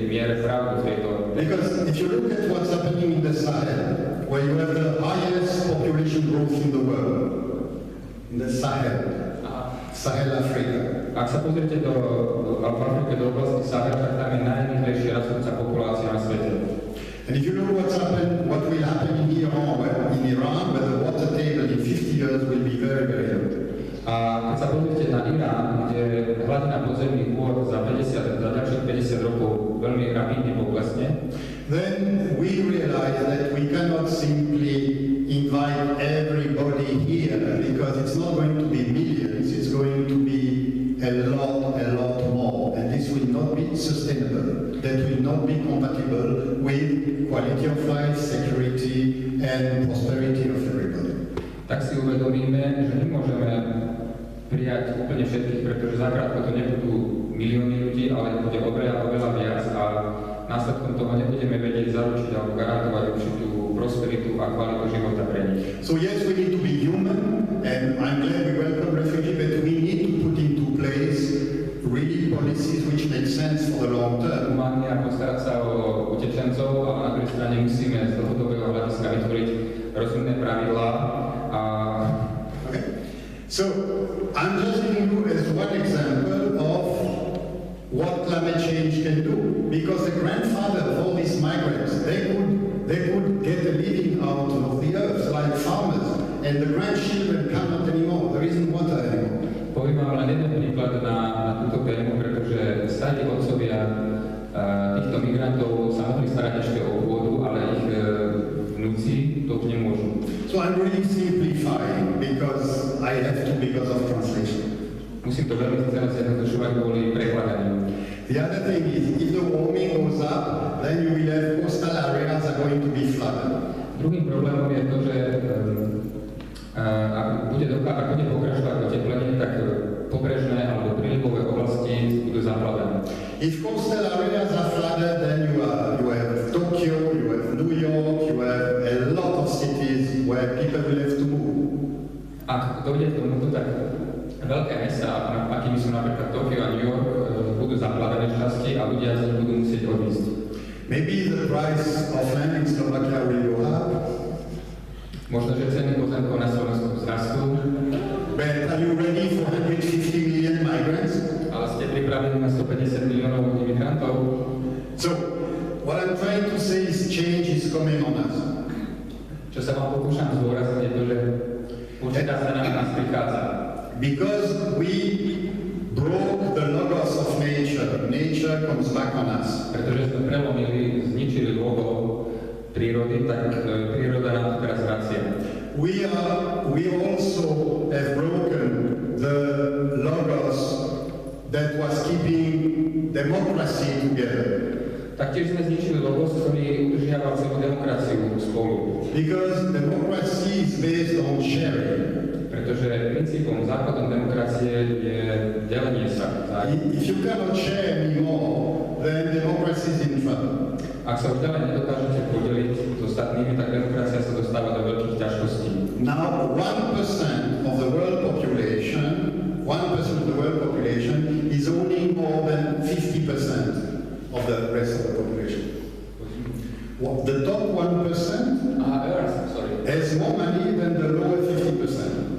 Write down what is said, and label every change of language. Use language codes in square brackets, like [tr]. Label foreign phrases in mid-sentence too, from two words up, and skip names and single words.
[sk] pre pravdu v tejto. [en] Because if you look at what's happening in the Sahel, where you have the highest population growth in the world, in the Sahel Africa. [sk] Ak sa pozriete v Afrike do oblasti Sahel, tak tam je najrýchlejšie rastúca populácia na svete. [en] And if you look what will happen in Iran, where the water table in 50 years will be very, very low. [sk] A keď sa pozriete na Irán, kde hladina podzemných vôd za ďalších 50 rokov veľmi rapidne poklesne, [en] then we realize that we cannot simply invite everybody here because it's not going to be millions, it's going to be a lot more. And this will not be sustainable. That will not be compatible with quality of life, security and prosperity of everybody. [sk] Tak si uvedomíme, že nemôžeme prijať úplne všetkých, pretože zakrátko to nebudú milióny ľudí, ale bude oveľa viac a následkom toho nebudeme vedieť zaručiť alebo garantovať určitú prosperitu a kvalitu života pre nich. [en] So yes, we need to be human, and I'm glad we welcome refugees, but we need to put into place really policies which make sense for the long term. [sk] Humánne a postarať sa o utečencov, ale na druhej strane musíme z dlhodobého hľadiska vytvoriť rozumné pravidlá. [en] Okay. So I'm just giving you as one example of what climate change can do, because the grandfather of all these migrants, they could get a living out of the earth like farmers, and the grandchildren cannot anymore. There isn't water anymore. [sk] Poviem vám len jeden príklad na túto tému, pretože starí otcovia týchto migrantov sa mohli starať ešte o pôdu, ale ich vnúci to už nemôžu. [en] So I'm really simplifying because I have to because of translation. [sk] Musím to veľmi zjednodušovať kvôli prekladaniu. [en] The other thing is, if the warming goes up, then you will have coastal areas are going to be flooded. [sk] Druhým problémom je to, že ak bude pokračovať oteplenie, tak pobrežné alebo prílivové oblasti budú zaplavené. [en] If coastal areas are flooded, then you have Tokyo, you have New York, you have a lot of cities where people will have to move. [sk] Ak dojde k tomuto, tak veľké mestá, akými sú napríklad Tokio a New York, budú zaplavené časti a ľudia sa budú musieť odísť. [en] Maybe the price of land in Slovakia will go up. [sk] Možno, že ceny pozemkov na Slovensku vzrastú. [en] But are you ready for 150 million migrants? [sk] Ale ste pripravení na 150 miliónov imigrantov? [en] So, what I'm trying to say is change is coming on us. [sk] Čo sa vám pokúšam zdôrazniť je to, že určitá zmena nás prichádza. [en] Because we broke the logos of nature. Nature comes back on us. [sk] Pretože sme prelomili, zničili logo prírody, tak príroda nám to teraz vracia. [en] We also have broken the logos that was keeping democracy together. [sk] Taktiež sme zničili logos, ktorý udržiaval celú demokraciu spolu. [en] Because democracy is based on sharing. [sk] Pretože princípom, základom demokracie je delenie sa. [en] If you cannot share anymore, then democracy is in trouble. [sk] Ak sa už ďalej nedokážete podeliť s ostatnými, tak demokracia sa dostáva do veľkých ťažkostí. [en] Now, 1% of the world population is owning more than 50% of the rest of the population. The top 1% has more money than the lower 50%.